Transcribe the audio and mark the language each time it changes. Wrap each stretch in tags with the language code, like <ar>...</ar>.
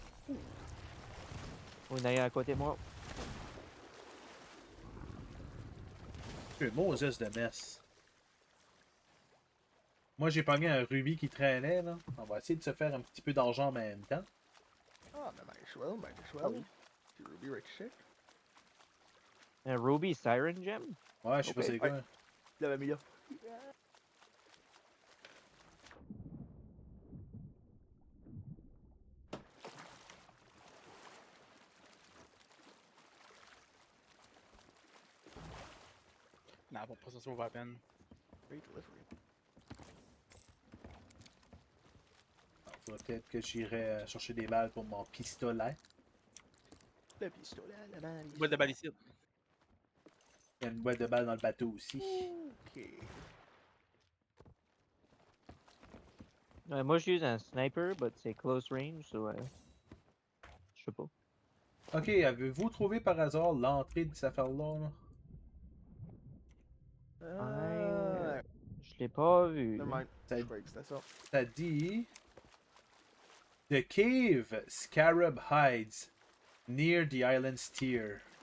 <fr>Oh, il y en a un à côté de moi. Moses de messe. Moi, j'ai pogné un rubis qui traînait, là. On va essayer de se faire un petit peu d'argent en même temps.</fr> <en>Ah, mais might as well, might as well. Du Ruby Rick</en> <fr>Un Ruby Siren Gem? Ouais, je sais pas Ok, c'est quoi. ouais. Il l'avait mis là. Non, pour pas que ça sauve à peine.</fr> <en>Great delivery.</en> <fr>Faudrait peut-être que j'irai chercher des balles pour mon pistolet. Le pistolet à la balle. Boîte de balles ici. Il y a une boîte de balles dans le bateau aussi. Ok. Moi, j'use un sniper, but c'est close range, so je sais pas. Ok, avez-vous trouvé par hasard l'entrée de cette affaire-là? Là? Je l'ai pas vu.</fr> <en>Never mind.</en> <fr>Ça- Je croyais que c'était ça. Ça dit...</fr> <en>The cave Scarab hides near the island's tears.</en>